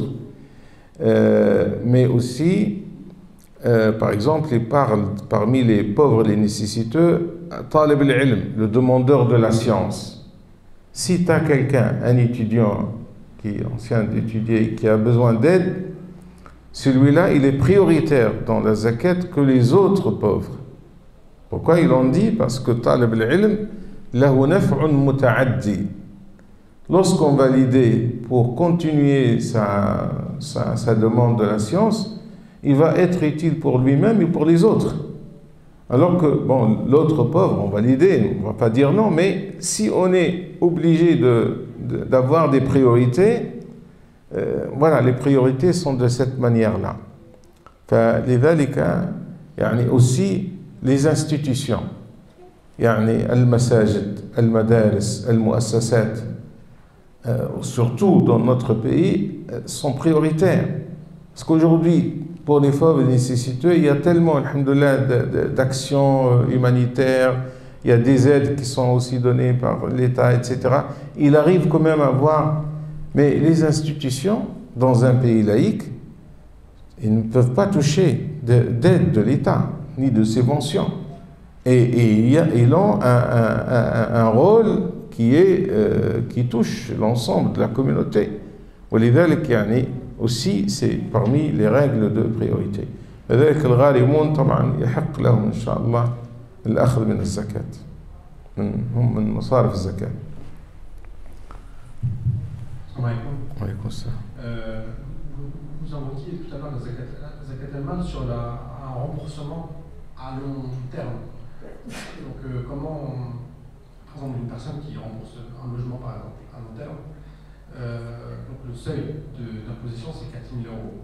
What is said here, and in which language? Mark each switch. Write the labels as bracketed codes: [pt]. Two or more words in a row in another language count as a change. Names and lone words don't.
[fr] Mais aussi, par exemple, il parle parmi les pauvres, les nécessiteux, [ar] طالب العلم, [fr] le demandeur de la science. Si tu as quelqu'un, un étudiant qui est ancien d'étudier, qui a besoin d'aide, celui-là, il est prioritaire dans la zakat que les autres pauvres. Pourquoi ils l'ont dit? Parce que [ar] طالب العلم له نفع متعد. [fr] Lorsqu'on va l'aider pour continuer sa demande de la science, il va être utile pour lui-même et pour les autres. Alors que, bon, l'autre pauvre, on va l'aider, on ne va pas dire non, mais si on est obligé d'avoir des priorités, voilà, les priorités sont de cette manière-là. Aussi, les institutions, [ar] المساجد المدارس المؤسسات, [fr] surtout dans notre pays, sont prioritaires. Parce qu'aujourd'hui, pour les pauvres nécessiteux, il y a tellement, alhamdoulilah, d'actions humanitaires, il y a des aides qui sont aussi données par l'État, etc. Il arrive quand même à voir, mais les institutions, dans un pays laïque, ils ne peuvent pas toucher d'aide de l'État, ni de subventions. Et ils ont un rôle qui touche l'ensemble de la communauté. Aussi, c'est parmi les règles de priorité. [ar] لذلك الغارمون طبعا يحق لهم إن شاء الله الأخذ من الزكاة. هم من مصارف الزكاة. وعليكم السلام. [fr] Vous invoquiez tout à l'heure la [ar] زكاة المال [fr] sur un remboursement à long terme. Donc comment, par exemple, une personne qui rembourse un logement par exemple à long terme, donc le seuil d'imposition c'est 4 000 €.